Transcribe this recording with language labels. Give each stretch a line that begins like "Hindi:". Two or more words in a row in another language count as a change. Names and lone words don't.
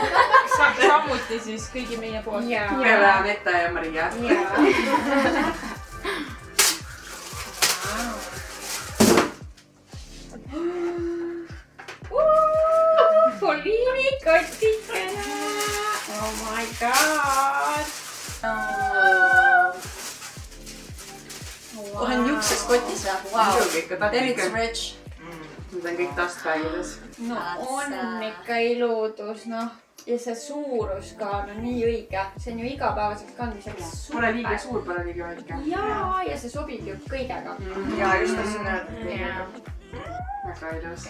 Estonian: Samuti siis kõigi meie poolt. Peale Aneta ja Maria. Poliini kotikene!
English: Oh my god!
Estonian: Kohe on juukses kotis või?
English: Wow. Then it's rich.
Estonian: Need on kõik dustbagides. No on ikka iludus, noh. Ja see suurus ka on nii õige. See on ju igapäevaseks kandmiseks super. Pole liiga suur, pole liiga väike. Jaa, ja see sobib ju kõigega. Ja just tahtsin öelda. Väga ilus.